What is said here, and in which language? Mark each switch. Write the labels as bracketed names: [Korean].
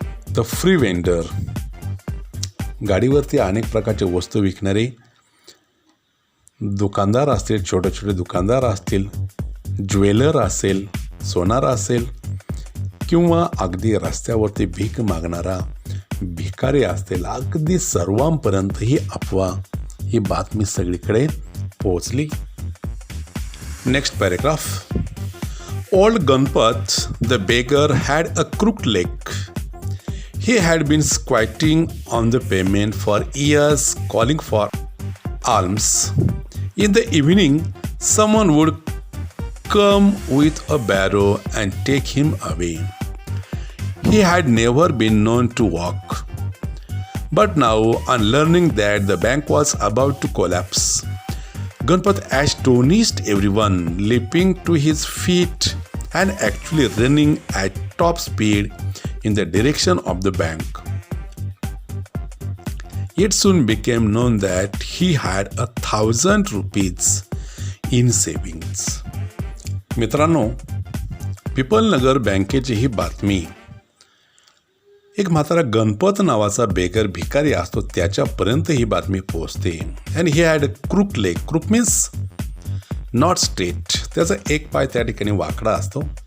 [English] the free vendor, [Marathi] गाडीवरती अनेक प्रकारचे वस्तू विकणारे दुकानदार असतील, छोटे छोटे दुकानदार असतील, ज्वेलर असेल, सोनार असेल, किंवा अगदी रस्त्यावरती भीक मागणारा भिकारी असतील, अगदी सर्वांपर्यंत ही अफवा, ही बातमी सगळीकडे पोहोचली. [English] Next paragraph. Old Ganpat the beggar had a crooked leg. He had been squatting on the pavement for years calling for alms. In the evening, someone would come with a barrow and take him away. He had never been known to walk. But now, on learning that the bank was about to collapse, Ganpat astonished everyone, leaping to his feet and actually running at top speed in the direction of the bank. It soon became known that he had 1,000 rupees in savings. [Marathi] मित्रांनो, people नगर बँकेची ही बातमी एक म्हातारा गणपत नावाचा beggar भिकारी असतो त्याच्यापर्यंत ही बातमी पोहोचते. आणि [English] He had crook leg. Crook means not straight, [Marathi] त्याचा एक पाय त्या ठिकाणी वाकडा असतो